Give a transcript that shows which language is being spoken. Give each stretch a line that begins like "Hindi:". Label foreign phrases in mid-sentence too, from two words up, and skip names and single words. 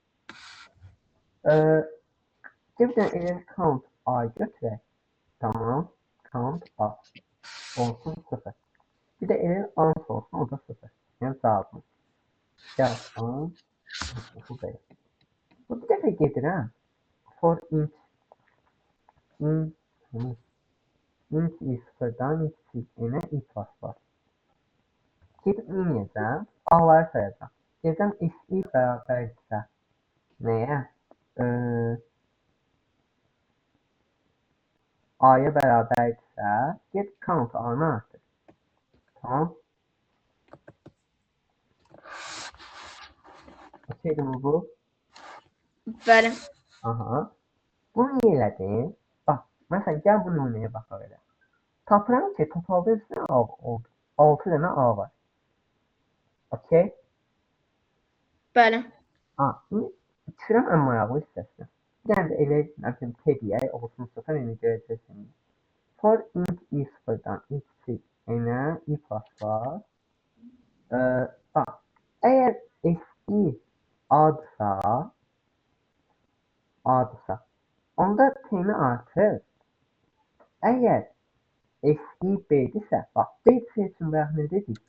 Azerbaijani: Bir dənə element count A götürək. Tamam. Count A. Olsun 0. Bir də element answer olsun, o da 0. Yəni cavabımız. Yazdım. Bu belə. Bu bir dəfə gedirəm.
English: For int i
Azerbaijani: sıfırdan n-ə i plus var. Gedib miniyəcəm. A-ları sayacam. Deyəcəm si bərabərdirsə nəyə? A-ya bərabərdirsə, get count A-nı artır. Tamam. Okeydir mi bu? Bəli. Aha. Bunu niyə elədin? Bax, məsələn, gəl bu nümunəyə baxaq elə. Tapıram ki, totalda üstünə A oldu. 6 dənə A var. Okey? Bəli. İndi düşürəm ən maraqlı hissəsinə. Bir dənə də elə, məsələn, T deyək, olsun 0, indi görəcəksin.
English: For int i
Azerbaijani: sıfırdan i kiçik n-ə i plus var. Bax, əgər si adsa, onda t-ni artır. Əgər si b-dirsə, bax, b-dirsə üçün bayaq nə dedik?